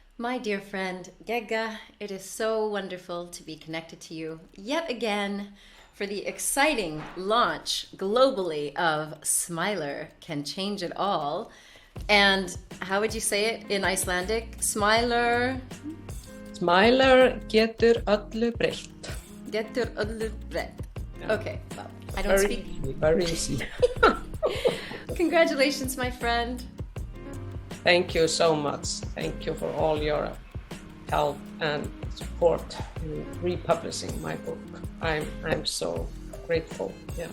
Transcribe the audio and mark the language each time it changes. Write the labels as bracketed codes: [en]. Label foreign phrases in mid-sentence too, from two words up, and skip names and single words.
[en] My dear friend Gegga, it is so wonderful to be connected to you yet again for the exciting launch globally of SMILER Can Change It All. And how would you say it in Icelandic? SMILER [is] SMILER getur öllu breytt. getur öllu breytt. [en] Yeah. Okay, well, I don't Very speak. easy, very easy. Congratulations, my friend. Thank you so much. Thank you for all your help and support in republishing my book. I'm so grateful. Yeah.